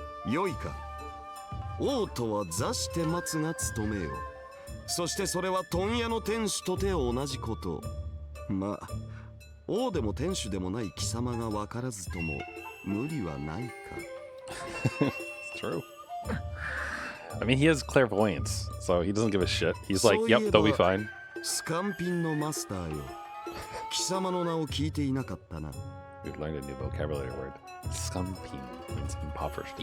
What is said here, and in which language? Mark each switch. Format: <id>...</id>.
<ja>よいか。王とは座して待つが務めよ。そしてそれは問屋の店主とて同じこと。まあ、王でも店主でもない貴様が分からずとも無理はないか。</ja> <en>It's true. I mean, he has clairvoyance, so he doesn't give a shit. He's like, yep, they'll be fine.</en> <ja>スカンピンのマスターよ。貴様の名を聞いていなかったな。</ja> <en>We've learned a new vocabulary word. Scumping means impoverished.</en>